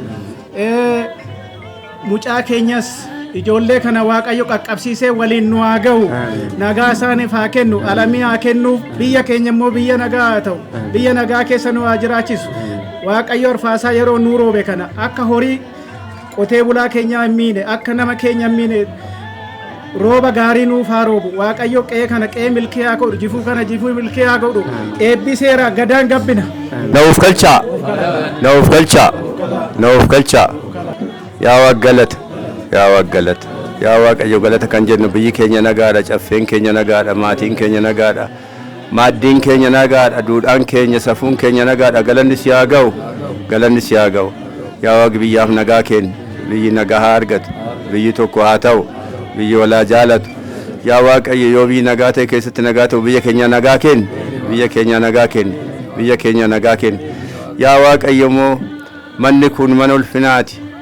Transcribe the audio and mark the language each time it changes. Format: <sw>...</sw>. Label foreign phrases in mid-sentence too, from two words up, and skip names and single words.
<om>mucaa keenyas ijoollee kana waaqayyo qaqqabsiisee waliin nu haa ga'u nagaa isaaniif haa kennu alamii haa kennuuf biyya keenya immoo biyya nagaa haa ta'u biyya nagaa keessa nu haa jiraachisu waaqayyo arfaasaa yeroo nuu roobe kana akka horii qotee bulaa keenyaa hin miine akka nama keenya hin miine rooba gaarii nuuf haa roobu waaqayyo qe'ee kana qe'ee milkii haa godhu jifuu kana jifuu milkii haa godhu eebbiseera gadaan gabbina ነውፍ ገልቻ ነውፍ ገልቻ ነውፍ ገልቻ yaa waggalata yaa waggalata yaa waaqayyo galata kan jennu biyyi keenya nagaadha caffeen keenya nagaadha maatiin keenya nagaadha maaddiin keenya nagaadha duudhaan keenya safuun keenya nagaadha galanni si haa ga'u galanni si haa ga'u yaa waaqi biyyaaf nagaa kenni biyyi nagaa haa argatu biyyi tokko haa ta'u biyyi walaa jaalatu yaa waaqayyo yoo biyyi nagaa ta'e keessatti nagaa ta'u biyya keenya nagaa kenni biyya keenya nagaa kenni biyya keenya nagaa kenni yaa waaqayyo moo manni kun mana ulfinaati</om>